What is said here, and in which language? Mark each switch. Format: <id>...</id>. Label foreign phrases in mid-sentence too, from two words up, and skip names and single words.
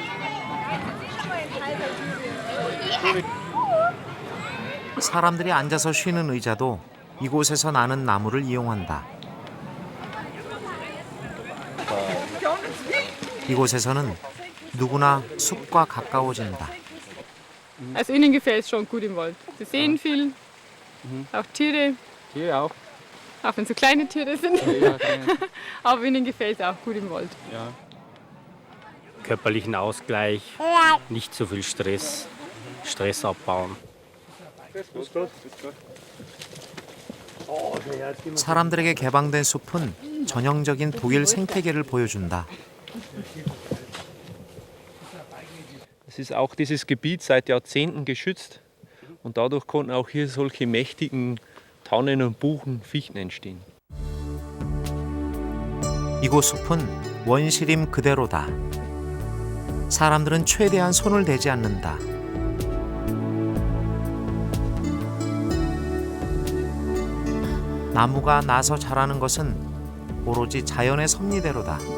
<ko>사람들이 앉아서 쉬는 의자도 이곳에서 나는 나무를 이용한다. 이곳에서는 누구나 숲과 가까워진다.</ko> <de>Also ihnen gefällt es schon gut im Wald. Sie sehen viel, auch Tiere, Hier auch. auch wenn so kleine Tiere sind. Ja, genau. Aber ihnen gefällt es auch gut im Wald. Ja. Körperlichen Ausgleich, nicht zu viel Stress, Stress abbauen.</de> <ko>사람들에게 개방된 숲은 전형적인 독일 생태계를 보여준다.</ko> <de>Es ist auch dieses Gebiet seit Jahrzehnten geschützt und dadurch konnten auch hier solche mächtigen Tannen und Buchen, Fichten entstehen.</de> <ko>이곳 숲은 원시림 그대로다. 사람들은 최대한 손을 대지 않는다. 나무가 나서 자라는 것은 오로지 자연의 섭리대로다.</ko>